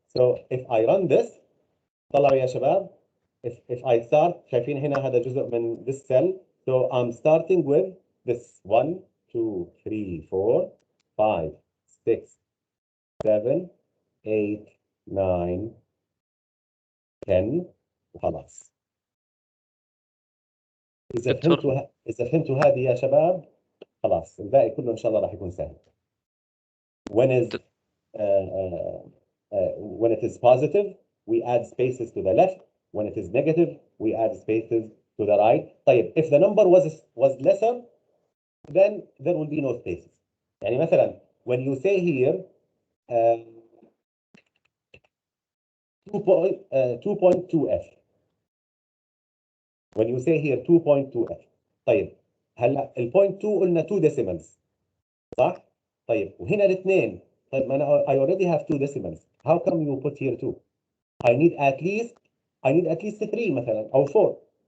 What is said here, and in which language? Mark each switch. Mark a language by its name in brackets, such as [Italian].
[English] So if I run this, [Arabic] طلعوا يا شباب, [English] if I start, [Arabic] شايفين هنا هذا جزء من [English] this cell, So I'm starting with this 1, 2, 3, 4, 5, 6, 7, 8, 9, 10 [Arabic] وخلاص. إذا فهمتوا هذه يا شباب خلاص الباقي كله إن شاء الله راح يكون سهل. [English] When it is positive, we add spaces to the left. When it is negative, we add spaces to the right. [Arabic] طيب, [English] if the number was lesser, then there will be no spaces. [Arabic] يعني مثلا, [English] when you say here 2.2f. When you say here 2.2f. [Arabic] طيب, هلا ال 0.2 قلنا 2 decimals. صح؟ طيب, وهنا الاثنين. طيب, ما أنا [English] I already have 2 decimals. How come you put here 2? I need at least 3 [Arabic] مثلا [English] or 4.